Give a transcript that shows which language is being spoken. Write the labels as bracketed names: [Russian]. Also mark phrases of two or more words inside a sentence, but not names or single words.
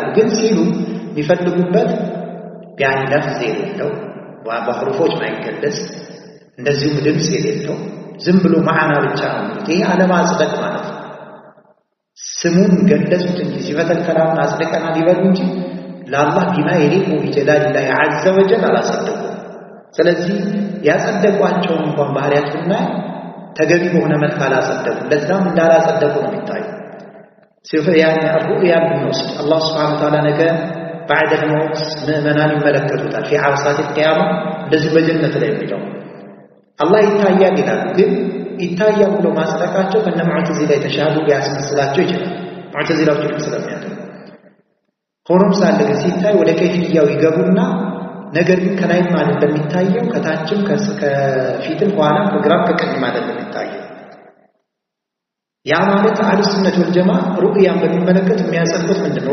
[Amharic] ግን ሲሉ የሚፈልጉበት ለፍዝ የሌለው በሕሩፎች ማይገለጽ እንደዚሁም ድምፅ የሌለው ዝም ብሎ ማዕና ብቻ ነው። ይሄ አለማጽደቅ ማለት ነው። ስሙን ገለጹት እንጂ ሲፈተል ከላምን አጽድቀናል ይበሉ እንጂ ለአላህ [Arabic] بما يليق بجلال الله عز وجل [Amharic] አላጸደቁም። ስለዚህ ያጸደቋቸውን እንኳን ባህሪያቱና ተገቢ በሆነ መልክ አላጸደቁም። ለዛም እንዳላጸደቁ ነው የሚታየው። ሩእያን ብንወስድ አላህ [Arabic] سبحانه وتعالى [Amharic] ነገ [Arabic] بعد الموت [Amharic] ምእመናን ይመለከቱታል [Arabic] في عرصات القيامة [Amharic] እንደዚህ በጀነት ላይ የሚለው አላህ ይታያል ይላሉ። ግን ይታያል ብሎ ማጽደቃቸው ከነ ሙዕተዚላ የተሻሉ ሊያስመስላቸው ይችላል። ሙዕተዚላዎች ስለሚያደርጉ ሆኖም ሳለ ግን ሲታይ ወደ ከይፍያው ይገቡና ነገር ግን ከላይ ማለት እንደሚታየው ከታችም ከፊትም ኋላም ከግራም ከቀኝም ማለት እንደሚታየው ያ ማለት [Arabic] أهل السنة والجماعة [Amharic] ሩእያን በሚመለከት የሚያጸድቁት ምንድነው?